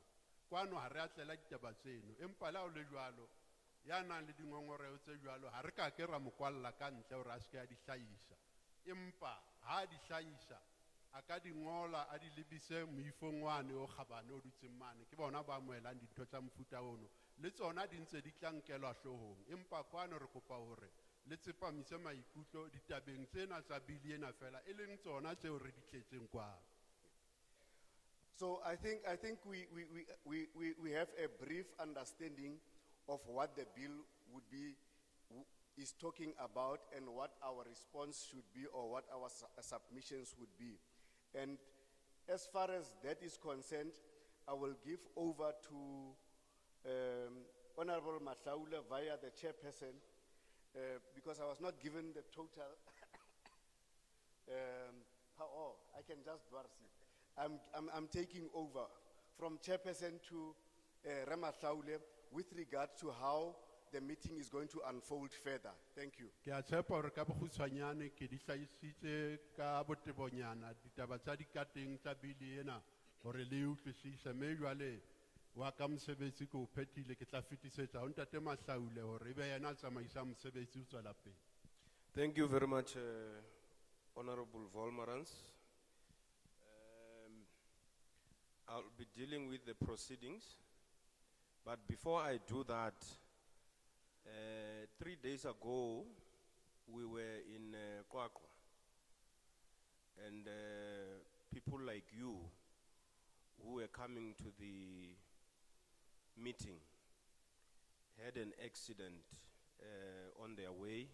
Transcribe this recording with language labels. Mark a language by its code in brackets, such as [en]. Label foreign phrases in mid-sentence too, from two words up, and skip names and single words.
[st] Kwano ha re a tlela ditaba tseno empa la o le jwalo ya nang le dingongoreo tse jwalo ha re ka ke ra mokwalla ka ntle hore a se ke a di hlahisa empa ha di hlahisa a ka di ngola a di lebise moifong wane o kgabane o dutseng mane ke bona ba amohelang dintho tsa mofuta ono le tsona di ntse di tla nkelwa hloohong empa kwano re kopa hore le tsepamise maikutlo ditabeng tsena tsa bili ena fela e leng tsona tseo re di tletseng kwano. [en] So I think we have a brief understanding of what the bill would be, is talking about, and what our response should be, or what our submissions would be. And as far as that is concerned, I will give over to Honorable Matlaula via the chairperson, because I was not given the total. I can just dwarf it. I'm taking over from chairperson to Ramatlaule with regard to how the meeting is going to unfold further. Thank you. [st] Ke a tshepa hore ka bokgutshwanyane ke di hlahisitse ka botebonyana ditaba tsa dikateng tsa bili ena hore le utlwisise, mme jwale wa ka mosebetsi ke o phethile ke tla fetisetsa ho Ntate Mahlaule hore ebe yena a tsamaisang mosebetsi o tswela pele. [en] Thank you very much, Honorable Volmarans. I'll be dealing with the proceedings, but before I do that, 3 days ago, we were in Kwakwa, and people like you who were coming to the meeting had an accident on their way.